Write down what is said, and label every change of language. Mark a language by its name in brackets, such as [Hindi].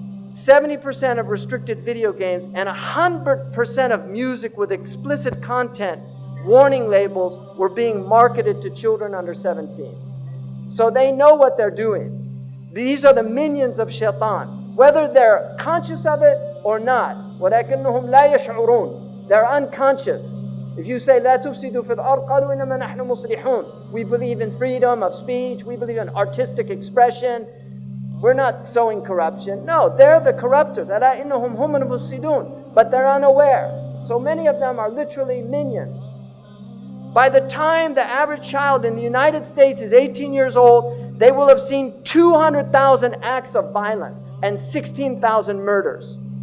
[English] 70% of restricted video games, and 100% of music with explicit content, warning labels, were being marketed to children under 17. So they know what they're doing. These are the minions of shaitan, whether they're conscious of it or not. [Arabic] وَلَكِنَّهُمْ لَا يَشْعُرُونَ. [English] They're unconscious. If you say, [Arabic] لَا تُفْسِدُوا فِي الْأَرْضِ قَالُوا إِنَّمَا نَحْنُ مُصْلِحُونَ. [English] We believe in freedom of speech. We believe in artistic expression. We're not sowing corruption. No, they're the corruptors. [Arabic] أَلَا إِنَّهُمْ هُمُ الْمُفْسِدُونَ. [English] But they're unaware. So many of them are literally minions. By the time the average child in the United States is 18 years old, they will have seen 200,000 acts of violence and 16,000 murders.